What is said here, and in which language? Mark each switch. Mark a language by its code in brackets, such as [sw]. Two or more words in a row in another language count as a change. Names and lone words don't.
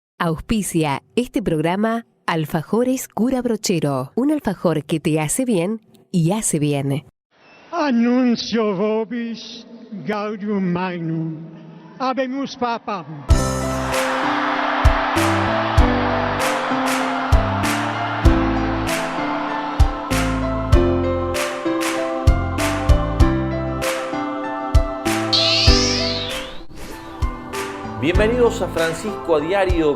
[es] Auspicia este programa Alfajores Cura Brochero, un alfajor que te hace bien y hace bien. [la] Annuncio vobis gaudium magnum, habemus papam. [es] Bienvenidos a Francisco a Diario.